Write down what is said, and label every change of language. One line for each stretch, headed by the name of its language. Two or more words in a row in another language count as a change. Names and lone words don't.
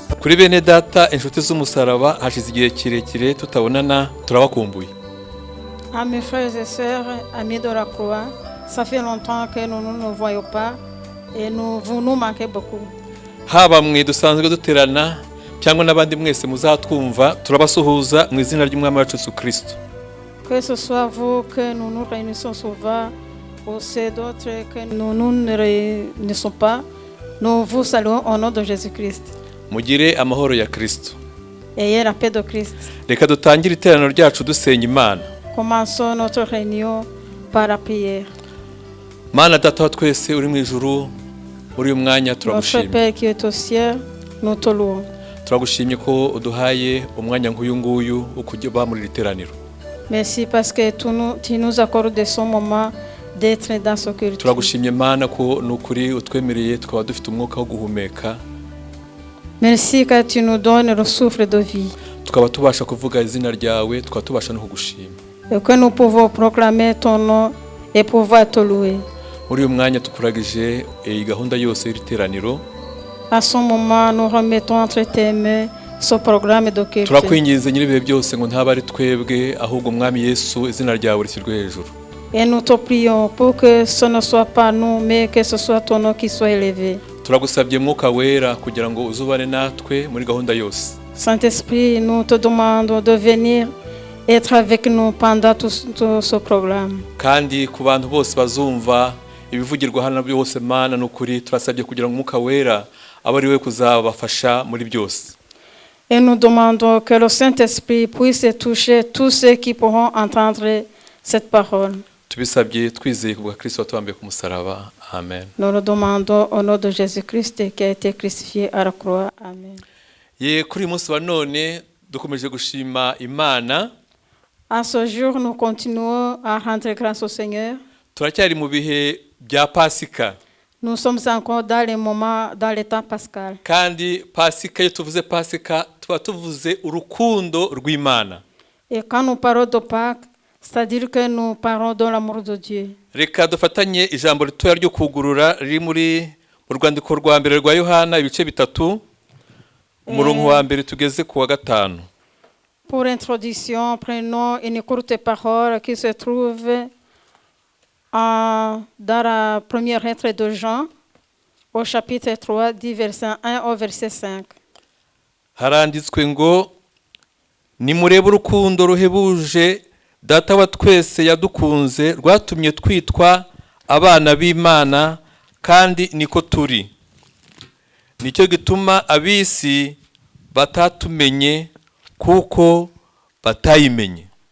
Kinyarwanda: Kuri bene data inshuti z'umusaraba hashize igihe kirekire tutabonana turabakumbuye.
French: À mes frères et sœurs, amis de la croix, ça fait longtemps que nous ne nous voyons pas et vous nous manquez beaucoup.
Kinyarwanda: Haba mwe dusanzwe duterana cyangwa n'abandi mwese muzatwumva turabasuhuza mu izina ry'Umwami wacu Yesu Kristo.
French: Que ce soit vous que nous nous réunissons souvent ou c'est d'autres que nous ne réunissons pas, nous vous saluons au nom de Jésus-Christ.
Kinyarwanda: Mugire amahoro ya Kristo.
French: Ayez la paix de Christ.
Kinyarwanda: Reka dutangire iteraniro ryacu dusenga Imana.
French: Commençons notre réunion par la prière.
Kinyarwanda: Mana data wa twese uri mu ijuru muri uyu mwanya Notre turagushimye.
French: Père qui est au ciel, nous te louons.
Kinyarwanda: Turagushimye ko uduhaye umwanya nk'uyu nguyu wo kujya muri iteraniro.
French: Merci parce que tu nous accordes ce moment d'être dans ce culte.
Kinyarwanda: Turagushimye Mana ko nukuri utwemereye tukaba dufite umwuka wo guhumeka.
French: Merci que tu nous donnes le souffle de vie.
Kinyarwanda: Tukaba tubasha kuvuga izina ryawe, tukaba tubasha no kugushima.
French: Et que nous pouvons proclamer ton nom et pouvoir te louer.
Kinyarwanda: Muri uyu mwanya tukuragije iyi gahunda yose y'iteraniro.
French: À ce moment, nous remettons entre tes mains ce programme de culte.
Kinyarwanda: Turakwinginze nyiribihe byose ngo ntaba ari twebwe ahubwo Umwami Yesu izina ryawe rishyirwe hejuru.
French: Et nous te prions pour que ce ne soit pas nous, mais que ce soit ton nom qui soit élevé.
Kinyarwanda: Turagusabye Mwuka Wera kugira ngo uzubane natwe muri gahunda yose.
French: Saint-Esprit, nous te demandons de venir être avec nous pendant tout ce programme.
Kinyarwanda: Kandi ku bantu bose bazumva ibivugirwa hano byose Mana n'ukuri turasabye kugira ngo Mwuka Wera abe ari we kuzabafasha muri byose.
French: Et nous demandons que le Saint-Esprit puisse toucher tous ceux qui pourront entendre cette parole.
Kinyarwanda: Tubisabye twizeye kubwa Kristo watubambiye ku musaraba. Amen.
French: Nous le demandons au nom de Jésus-Christ qui a été crucifié à la croix. Amen.
Kinyarwanda: Ye kuri munsi wa none dukomeje gushima Imana.
French: À ce jour, nous continuons à rendre grâce au Seigneur.
Kinyarwanda: Turacyari mu bihe bya Pasika.
French: Nous sommes encore dans les moments, dans le temps pascal.
Kinyarwanda: Kandi Pasika, iyo tuvuze Pasika tuba tuvuze urukundo rw'Imana.
French: Et quand nous parlons de Pâques, c'est-à-dire que nous parlons de l'amour de Dieu.
Kinyarwanda: Reka dufatanye ijambo ritoya ryo kugurura riri mu rwandiko rwa mbere rwa Yohana ibice bitatu umurongo wa mbere tugeze ku wa gatanu.
French: Pour introduction, prenons une courte parole qui se trouve dans la première lettre de Jean, au chapitre 3, du verset 1 au verset 5.
Kinyarwanda: Haranditswe ngo nimurebe urukundo ruhebuje Data wa twese yadukunze rwatumye twitwa abana b'Imana kandi niko turi. Nicyo gituma abisi batatumenye kuko batayimenye.